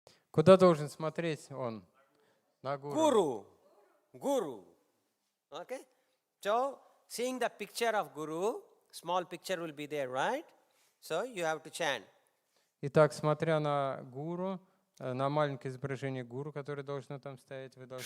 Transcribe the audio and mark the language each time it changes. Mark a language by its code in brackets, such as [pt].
[ru] Куда должен смотреть он? На гуру. [en] Guru. Guru. Okay? So, seeing the picture of Guru, small picture will be there, right? So, you have to chant. [ru] Итак, смотря на гуру, на маленькое изображение гуру, которое должно там стоять, вы должны